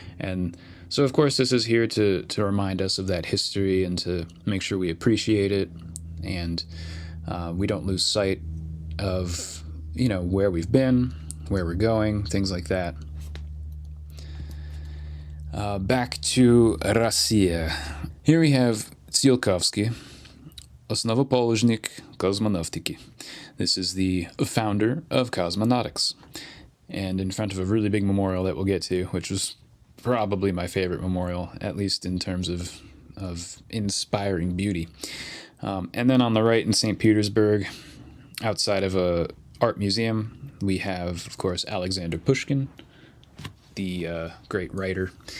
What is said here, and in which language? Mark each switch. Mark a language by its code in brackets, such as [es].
[en] And so, of course, this is here to remind us of that history and to make sure we appreciate it and we don't lose sight of where we've been, where we're going, things like that. Back to Russia. Here we have Tsiolkovsky. [ru] Основоположник космонавтики. [en] This is the founder of cosmonautics. And in front of a really big memorial that we'll get to, which was probably my favorite memorial, at least in terms of inspiring beauty. And then on the right in St. Petersburg, outside of a art museum, we have, of course, Alexander Pushkin, the great writer.